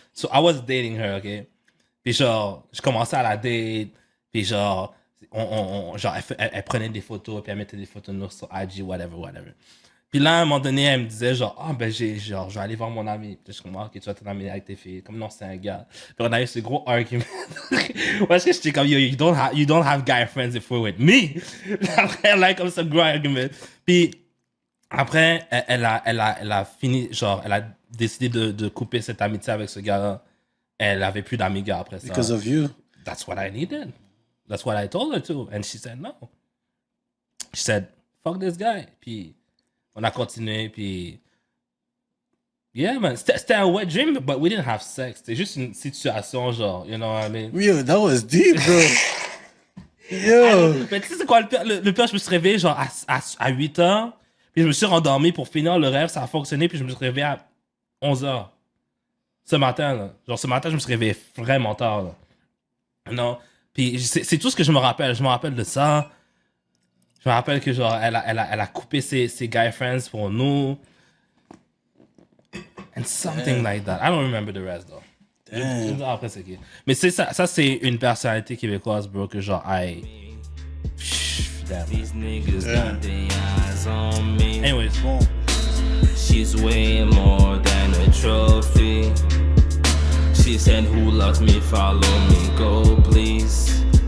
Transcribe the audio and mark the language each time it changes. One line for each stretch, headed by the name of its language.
English: So I was dating her, ok?
French: Puis genre, je commençais à la date, puis genre, elle prenait des photos, puis elle mettait des photos de nous sur IG, whatever. Puis là, à un moment donné, elle me disait genre, je vais aller voir mon ami. Puis je suis comme, ok, tu vas t'amener avec tes filles. Comme non, c'est un gars. Puis on a eu ce gros argument. Parce que j'étais comme,
English: yo, you don't have guy friends if we're with me.
French: Après, elle a comme ce gros argument. Puis après, elle a fini, genre, elle a décidé de couper cette amitié avec ce gars-là. Elle avait plus d'amis gars après ça.
English: Because of you. That's what I needed. That's what I told her to. And she said no. She said, fuck this guy.
French: Puis on a continué, puis...
English: Yeah, man.
French: C'était un
English: wet dream, but we didn't have sex.
French: C'était juste une situation, genre,
English: you know what I mean? Yo, that was deep, bro. Yo.
French: Mais tu sais, c'est quoi le pire? Le pire, je me suis réveillé, genre, à 8 heures, puis je me suis rendormi pour finir le rêve, ça a fonctionné, puis je me suis réveillé à 11 heures. Ce matin, là. Genre, ce matin, je me suis réveillé vraiment tard, là. Non? Puis c'est tout ce que je me rappelle. Je me rappelle de ça. Je me rappelle que genre elle a coupé ses guy friends pour nous.
English: And something like that. I don't remember the rest though.
French: Je dis après c'est qui. Mais c'est ça c'est une personnalité québécoise, bro, que genre damn.
English: These niggas got their eyes on me. Anyways, bon. She's way more than a trophy. She said, who loves me, follow me, go please.